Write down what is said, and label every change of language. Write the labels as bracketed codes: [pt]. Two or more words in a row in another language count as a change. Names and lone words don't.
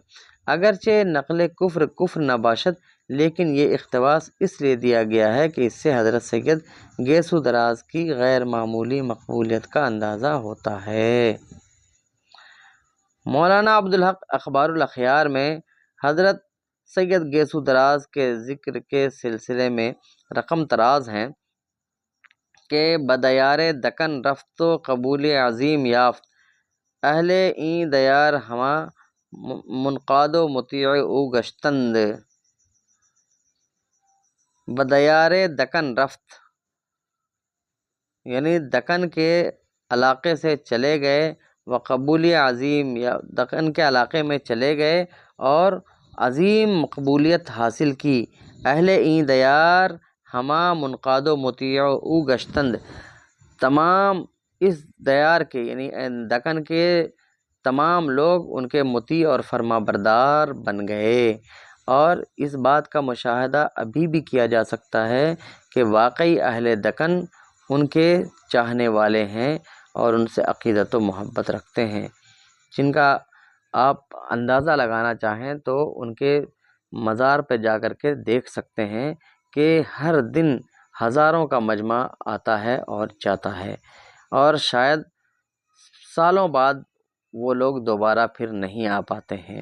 [fa] اگرچہ نقل کفر نہ باشد [ur] لیکن یہ اقتباس اس لیے دیا گیا ہے کہ اس سے حضرت سید گیسو دراز کی غیر معمولی مقبولیت کا اندازہ ہوتا ہے۔ مولانا عبدالحق اخبار الاخیار میں حضرت سید گیسو دراز کے ذکر کے سلسلے میں رقم طراز ہیں کہ [fa] بدیار دکن رفت و قبول عظیم یافت، اہل این دیار ہما منقاد و مطیع او گشتند۔ بدیار دکن رفت [ur] یعنی دکن کے علاقے سے چلے گئے، [fa] و قبول عظیم [ur] یا دکن کے علاقے میں چلے گئے اور عظیم مقبولیت حاصل کی۔ [fa] اہل این دیار ہما منقاد و مطیع او گشتند، [ur] تمام اس دیار کے یعنی دکن کے تمام لوگ ان کے مطیع اور فرما بردار بن گئے۔ اور اس بات کا مشاہدہ ابھی بھی کیا جا سکتا ہے کہ واقعی اہل دکن ان کے چاہنے والے ہیں اور ان سے عقیدت و محبت رکھتے ہیں، جن کا آپ اندازہ لگانا چاہیں تو ان کے مزار پہ جا کر کے دیکھ سکتے ہیں کہ ہر دن ہزاروں کا مجمع آتا ہے اور جاتا ہے، اور شاید سالوں بعد وہ لوگ دوبارہ پھر نہیں آ پاتے ہیں۔